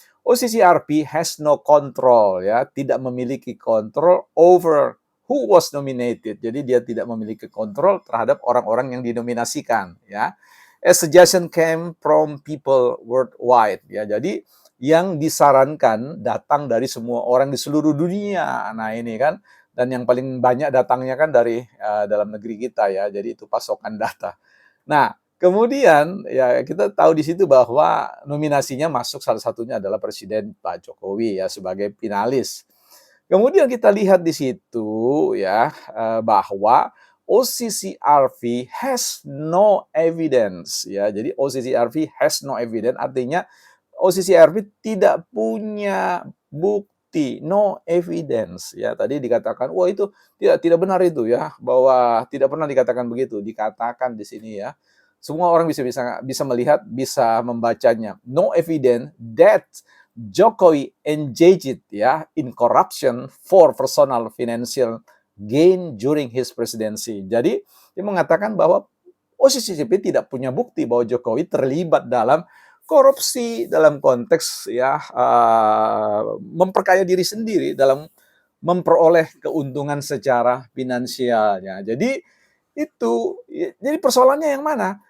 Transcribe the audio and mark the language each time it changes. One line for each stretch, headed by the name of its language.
English: OCCRP has no control
Indonesian: ya, tidak memiliki kontrol
English: over who was nominated.
Indonesian: Jadi dia tidak memiliki kontrol terhadap orang-orang yang dinominasikan ya.
English: A suggestion came from people worldwide ya.
Indonesian: Jadi yang disarankan datang dari semua orang di seluruh dunia. Nah, ini kan, dan yang paling banyak datangnya kan dari dalam negeri kita ya. Jadi itu pasokan data. Nah, kemudian ya kita tahu di situ bahwa nominasinya masuk salah satunya adalah Presiden Pak Jokowi ya sebagai finalis. Kemudian kita lihat di situ ya bahwa
English: OCCRP has no evidence
Indonesian: ya. Jadi
English: OCCRP has no evidence
Indonesian: artinya OCCRP tidak punya bukti,
English: no evidence
Indonesian: ya. Tadi dikatakan, wah itu tidak benar itu ya, bahwa tidak pernah dikatakan begitu. Dikatakan di sini ya. Semua orang bisa melihat, bisa membacanya.
English: No evidence that Jokowi engaged ya in corruption for personal financial gain during his presidency.
Indonesian: Jadi dia mengatakan bahwa OCCRP tidak punya bukti bahwa Jokowi terlibat dalam korupsi dalam konteks ya memperkaya diri sendiri dalam memperoleh keuntungan secara finansialnya. Jadi itu jadi persoalannya yang mana?